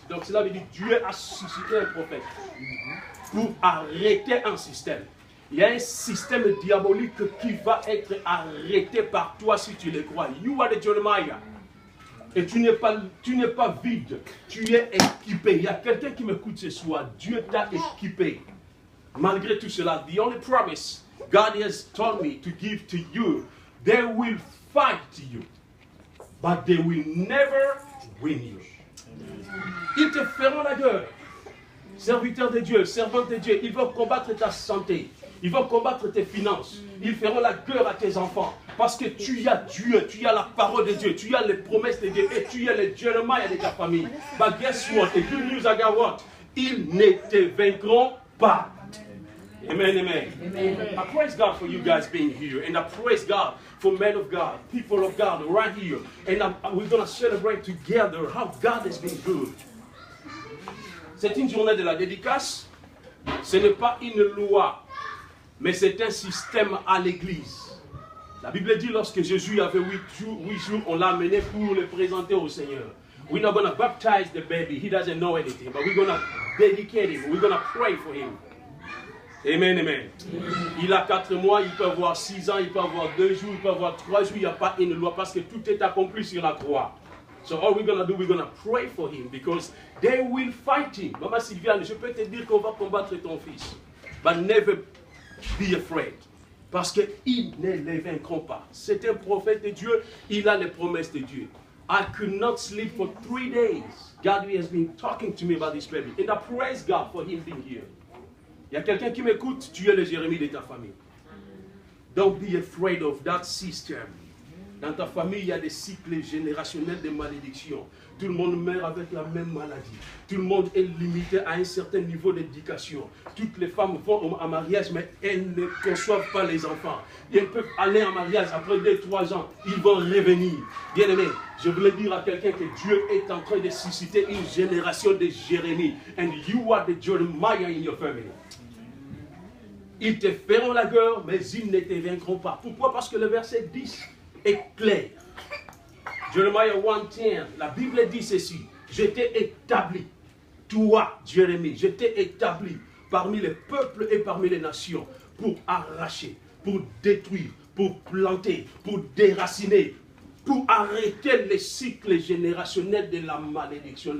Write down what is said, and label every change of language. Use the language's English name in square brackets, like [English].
[French] Donc cela veut dire Dieu a suscité un prophète pour arrêter un système. Il y a un système diabolique qui va être arrêté par toi si tu le crois. [English] You are the Jeremiah. [French] Et tu n'es pas vide, tu es équipé. Il y a quelqu'un qui m'écoute ce soir. Dieu t'a équipé. Malgré tout cela, [English] the only promise God has told me to give to you, they will fight you, but they will never win you. [French] Ils te feront la guerre. Serviteur de Dieu, servante de Dieu, ils vont combattre ta santé. Ils vont combattre tes finances. Ils feront la guerre à tes enfants. Parce que tu as Dieu, tu as la parole de Dieu, tu as les promesses de Dieu et tu as le Jeremiah de ta famille. [English] But guess what? The good news I got what? [French] Ils ne te vaincront pas. [English] Amen, amen. Amen. I praise God for you guys being here. And I praise God for men of God, people of God right here. And we're going to celebrate together how God has been good. [French] C'est une journée de la dédicace. Ce n'est pas une loi, mais c'est un système à l'église. La Bible dit lorsque Jésus avait 8 jours, on l'a amené pour le présenter au Seigneur. [English] We're not going to baptize the baby. He doesn't know anything. But we're going to dedicate him. We're going to pray for him. Amen, amen. [French] Il a 4 mois, il peut avoir 6 ans, il peut avoir 2 jours, il peut avoir 3 jours. Il n'y a pas une loi parce que tout est accompli sur la croix. [English] So all we're going to do, we're going to pray for him because they will fight him. [French] Maman Sylviane, je peux te dire qu'on va combattre ton fils. [English] But never be afraid. [French] Parce qu'ils ne les vaincront pas. C'est un prophète de Dieu, il a les promesses de Dieu. [English] I could not sleep for 3 days. God has been talking to me about this baby. And I praise God for him being here. [French] Il y a quelqu'un qui m'écoute, tu es le Jérémie de ta famille. [English] Don't be afraid of that system. [French] Dans ta famille, il y a des cycles générationnels de malédiction. Tout le monde meurt avec la même maladie. Tout le monde est limité à un certain niveau d'éducation. Toutes les femmes vont en mariage, mais elles ne conçoivent pas les enfants. Et elles peuvent aller en mariage après 2-3 ans. Ils vont revenir. Bien aimé, je voulais dire à quelqu'un que Dieu est en train de susciter une génération de Jérémie. [English] And you are the Jeremiah in your family. [French] Ils te feront la guerre, mais ils ne te vaincront pas. Pourquoi? Parce que le verset 10 est clair. Jeremiah 1:10, la Bible dit ceci. Je t'ai établi, toi, Jérémie, je t'ai établi parmi les peuples et parmi les nations pour arracher, pour détruire, pour planter, pour déraciner, pour arrêter les cycles générationnels de la malédiction.